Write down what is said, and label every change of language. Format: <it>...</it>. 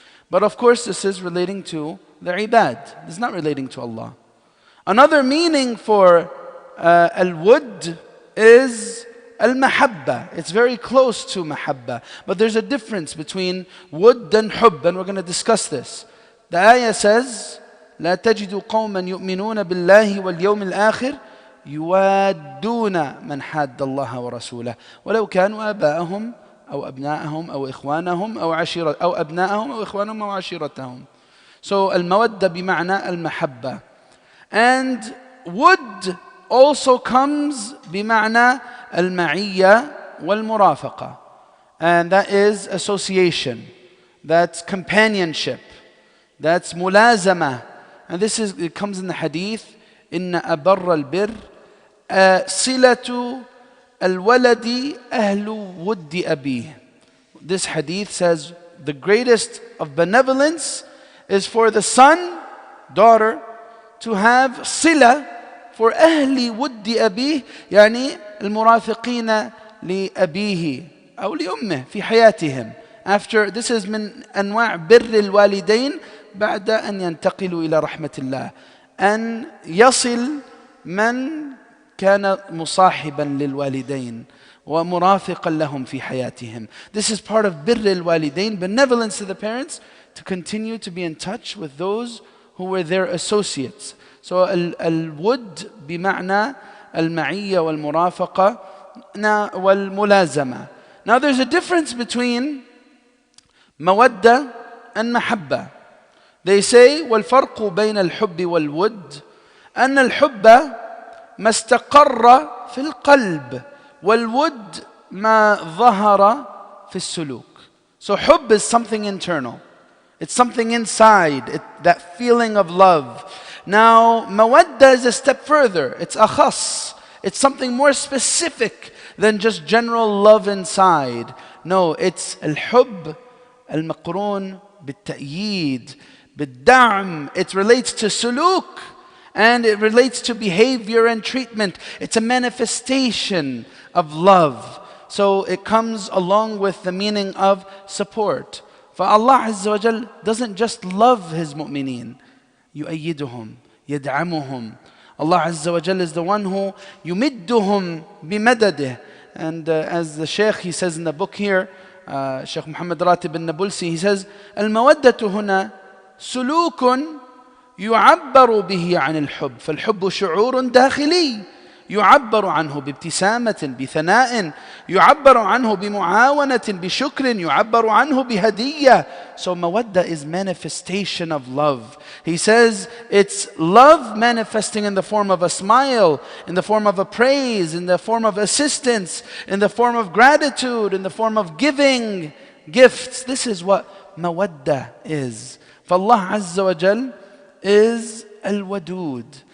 <en>But of course this is relating to the ibad. It's not relating to Allah. Another meaning for al-wud is al-mahabba. It's very close to mahabba. But there's a difference between wud and hubb, and we're going to discuss this. The ayah says,</en> <ar>لا تجد قوما يؤمنون بالله واليوم الآخر يوادون من حاد الله ورسوله ولو كانوا آباءهم أو أبناءهم أو إخوانهم أو عشيرة أو أبناءهم أو إخوانهم أو عشيرتهم. So المودة بمعنى المحبة.</ar> <en>And would also comes</en> <ar>بمعنى المعية والمرافقة,</ar> <en>and that is association, that's companionship, that's mulazama. And it comes in the hadith,</en> <ar>إن أبر البر صلة الولد أهل ود أبيه.</ar> <en>This hadith says the greatest of benevolence is for the son, daughter, to have صلة for</en> <ar>أهل ود أبيه, يعني المرافقين لأبيه أو لأمه في حياتهم.</ar> <en>After, this is</en> <ar>من أنواع بر الوالدين بعد أن ينتقلوا إلى رحمة الله، أن يصل من كان مصاحبا للوالدين ومرافقا لهم في حياتهم.</ar> <en>This is part of</en> <ar>بر الوالدين,</ar> <en>benevolence to the parents, to continue to be in touch with those who were their associates.</en> <ar>So الود بمعنى المعية والمرافقة والملازمة.</ar> <en>Now there's a difference between مودة and محبة. They say</en> <ar>والفرق بين الحب والود أن الحب ما استقر في القلب والود ما ظهر في السلوك.</ar> <en>So حب is something internal. It's something inside, that feeling of love. Now mawadda is a step further. It's akhas. It's something more specific than just general love inside. No, it's al-hubb</en> <ar>المقرون بالتأييد بالدعم.</ar> <en>It relates to suluk and it relates to behavior and treatment. It's a manifestation of love. So it comes along with the meaning of support. For Allah Azza wa Jal doesn't just love His mu'mineen.</en> <ar>يؤيدهم يدعمهم.</ar> <en>Allah Azza wa Jal is the one who</en> <ar>يمدهم بمدده.</ar> <en>And as the Shaykh, he says in the book here, Shaykh Muhammad Ratib al-Nabulsi, he says,</en> <ar>المودة هنا سلوك يعبر به عن الحب. فالحب شعور داخلي يعبر عنه بابتسامة بثناء، يعبر عنه بمعاونة بشكر، يعبر عنه بهدية.</ar> <en>So mawadda is manifestation of love. He says it's love manifesting in the form of a smile, in the form of a praise, in the form of assistance, in the form of gratitude, in the form of giving gifts. This is what mawadda is. For Allah Azza wa Jal is al-wadud.</en>